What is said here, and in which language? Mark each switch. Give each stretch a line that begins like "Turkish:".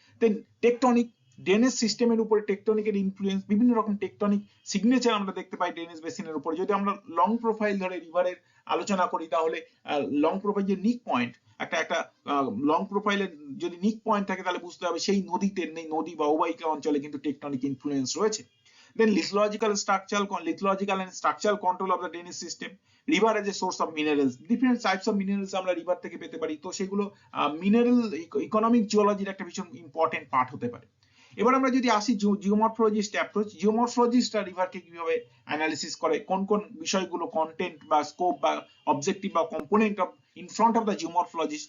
Bangla: দেন tectonic, drainage সিস্টেমের উপরে টেকটনিকের influence, বিভিন্ন রকম টেকটনিক সিগনেচার আমরা দেখতে পাই ড্রেনেজ বেসিনের উপরে। যদি আমরা লং প্রোফাইল ধরে রিভারের আলোচনা করি তাহলে লং প্রোফাইল যে নিক পয়েন্ট, একটা লং প্রোফাইলের যদি নিক পয়েন্ট থাকে তাহলে বুঝতে হবে সেই নদীতে, নদী বা অববাহিকা অঞ্চলে কিন্তু টেকটনিক ইনফ্লুয়েন্স রয়েছে।
English: Then lithological and structural control of the drainage system, river as a source of minerals, different types of minerals
Bangla: আমরা রিভার থেকে পেতে পারি। তো সেগুলো মিনারেল ইকোনমিক জিওলজির একটা ভীষণ ইম্পর্টেন্ট পার্ট হতে পারে। এবার আমরা যদি আসি জিওমরফোলজিস্ট অ্যাপ্রোচ, জিওমরফোলজিস্টরা রিভারকে কিভাবে অ্যানালিসিস করে, কোন কোন বিষয়গুলো কন্টেন্ট বা স্কোপ বা অবজেক্টিভ বা component of in front of the জিওমরফোলজিস্ট।